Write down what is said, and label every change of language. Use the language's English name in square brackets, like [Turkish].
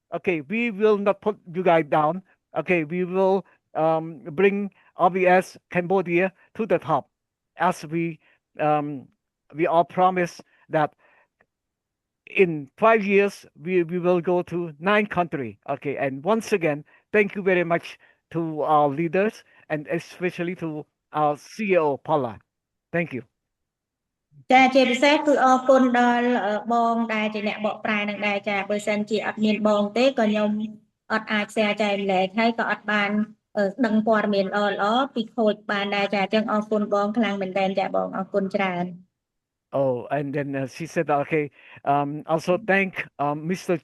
[English] Okay, we will not put you guys down. Okay, we will bring RBS Cambodia to the top, as we all promise that in 5 years we will go to 9 countries. Okay, and once again, thank you very much to our leaders and especially to our CEO Paula. Thank you. [Khmer] ចាជាពិសេសគឺអរគុណដល់បងដែលជាអ្នកបកប្រែនឹងដែរចាបើសិនជាអត់មានបងទេក៏ខ្ញុំអត់អាច share ចែកម្លែកហើយក៏អត់បានដឹងព័ត៌មានល្អពីខូចបានដែរចាអញ្ចឹងអរគុណបងខ្លាំងមែនទែនចាបងអរគុណច្រើន [English] Oh, and then she said, okay, also thank Mr.